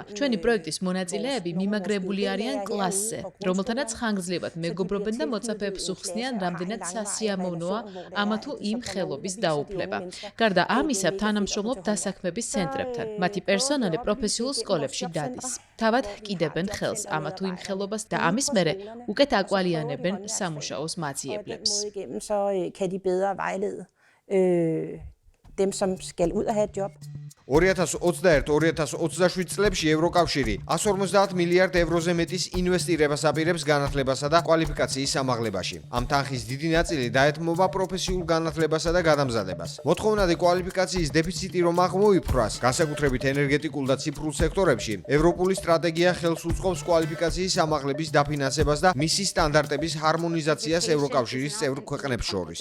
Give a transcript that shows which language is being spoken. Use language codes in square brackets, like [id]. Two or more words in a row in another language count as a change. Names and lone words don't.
[ka] ჩვენი პროექტის მონაწილეები მიმაგრებული არიან კლასზე, რომელთანაც ხანგრძლივად მეგობრობენ და მოწაფეებს უხსნიან, რამდენად სასიამოვნოა ამა თუ იმ ხელობის დაუფლება. გარდა ამისა, თანამშრომლობ დასაქმების ცენტრებთან. მათი პერსონალი პროფესიულ სკოლებში დადის. თავად ჰკიდებენ ხელს ამა თუ იმ ხელობას და ამის მერე უკეთ აკვალიანებენ სამუშაოს მაძიებლებს. [da] Dem, som skal ud og have et job. [ka] 2021-2027 წლებში ევროკავშირი 150 მილიარდ ევროზე მეტის ინვესტირებას აპირებს განათლებასა და კვალიფიკაციის ამაღლებაში. ამ თანხის დიდი ნაწილი დაეთმობა პროფესიულ განათლებასა და გადამზადებას. მოთხოვნადი კვალიფიკაციის დეფიციტი რომ აღმოიფრას, განსაკუთრებით ენერგეტიკულ და ციფრულ სექტორებში, ევროპული სტრატეგია ხელს უწყობს კვალიფიკაციის ამაღლების დაფინანსებას და მისი სტანდარტების ჰარმონიზაციას ევროკავშირის წევრ ქვეყნებს შორის.